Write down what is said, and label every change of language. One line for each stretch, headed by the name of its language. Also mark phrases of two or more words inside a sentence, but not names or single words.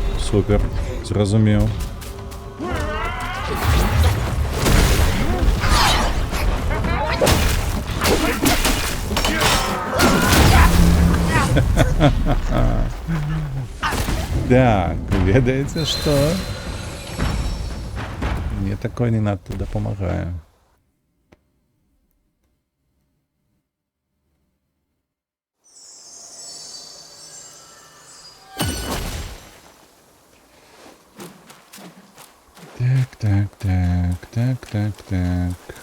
Ukrainian: Супер. Зрозумів. Так,
Belarusian: ведаеце што? Мне такое не надта дапамагае. Так.